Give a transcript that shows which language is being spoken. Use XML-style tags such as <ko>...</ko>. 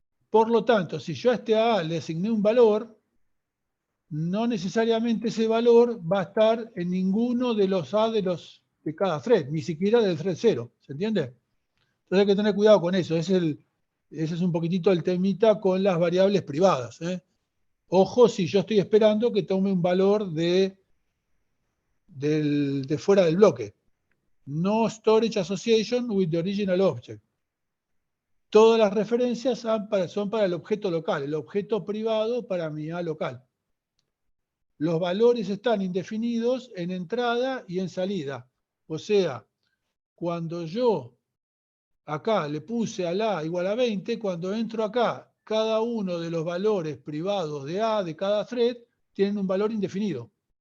<es>Por lo tanto, si yo a este A le asigné un valor, no necesariamente ese valor va a estar en ninguno de los A de cada thread, ni siquiera del thread 0. ¿Se entiende? Entonces hay que tener cuidado con eso. Ese es un poquitito el temita con las variables privadas. Ojo si yo estoy esperando que tome un valor de fuera del bloque.</es> <en>No storage association with the original object.</en> <es>Todas las referencias son para el objeto local, el objeto privado para mi A local. Los valores están indefinidos en entrada y en salida. O sea, cuando yo acá le puse al A igual a 20, cuando entro acá, cada uno de los valores privados de A de cada thread tienen un valor indefinido.</es>